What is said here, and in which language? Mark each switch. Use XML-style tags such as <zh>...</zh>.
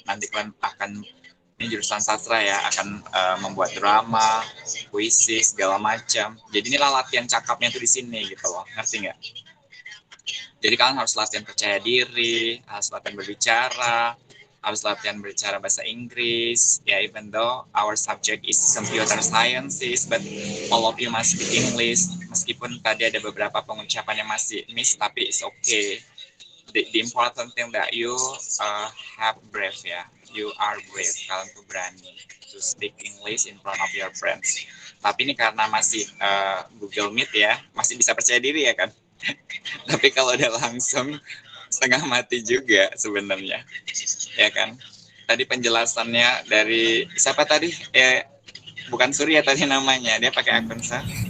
<id>Nanti kalian akan, ini jurusan sastra ya, akan membuat drama, puisi, segala macam. Jadi inilah latihan cakapnya tuh di sini gitu loh, ngerti nggak? Jadi kalian harus latihan percaya diri, harus latihan berbicara, harus latihan berbicara bahasa Inggris.</id> <en>Ya, even though our subject is computer sciences, but all of you must speak English.</en> <id>Meskipun tadi ada beberapa pengucapan yang masih miss, tapi it's okay.</id> <en>The important thing that you have brave ya. You are brave.</en> <id>Kalian tuh berani</id> <en>to speak English in front of your friends.</en> <id>Tapi ini karena masih Google Meet ya, masih bisa percaya diri ya kan. Tapi kalau udah langsung setengah mati juga sebenarnya, ya kan. Tadi penjelasannya dari siapa tadi? Bukan Surya tadi namanya, dia pakai akun sah.</id>